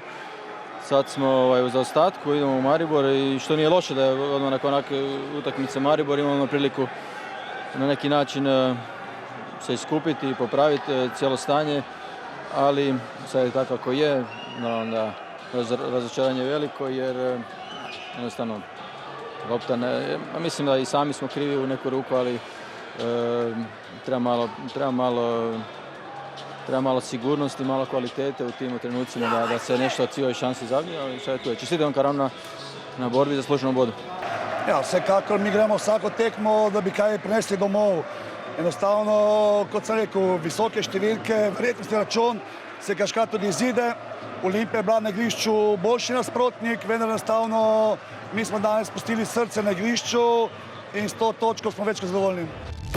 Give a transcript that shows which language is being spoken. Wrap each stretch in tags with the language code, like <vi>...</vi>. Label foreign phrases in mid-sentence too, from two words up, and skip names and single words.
<hr>Sad smo u zaostatku, idemo u Maribor i što nije loše da je odmah nakon onakve utakmice Maribor imamo priliku na neki način se iskupiti i popraviti cijelo stanje, ali sad je tako kako je, onda razočaranje je veliko jer jednostavno lopta ne, mislim da i sami smo krivi u neku ruku, ali treba malo sigurnosti, malo kvalitete u tim trenucima da se nešto od cijeloj šansi zavije, ali šta je tu je. Čestitam Karanu na borbi za zasluženo bodo.</hr> <sl>Ja, vsekakor mi gremo vsako tekmo, da bi kaj prinesli domov. Enostavno, kot sem rekel, visoke številke, verjetnosti račun, se kaškrat tudi izide. Olimpija je bila na igrišču boljši nasprotnik, vendar enostavno mi smo danes pustili srce na igrišču in s to točko smo več kot zadovoljni.</sl>